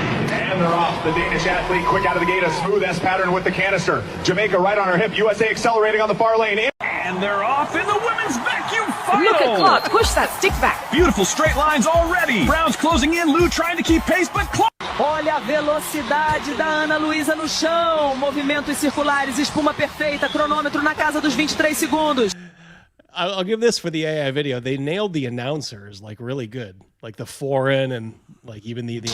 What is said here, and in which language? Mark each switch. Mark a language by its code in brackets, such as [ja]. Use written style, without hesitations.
[en] And they're off. The Danish athlete quick out of the gate, a smooth S pattern with the canister. Jamaica right on her hip, USA accelerating on the far lane. And they're off in the women's vacuum final. Look at Clark, push that stick back. Beautiful straight lines already. Brown's closing in, Lou trying to keep pace, but Clark. [pt] Olha a velocidade da Ana Luísa no chão. Movimentos circulares, espuma perfeita, cronômetro na casa dos 23 segundos. [en] I'll give this for the AI video. They nailed the announcers like really good, like the foreign and like even the English.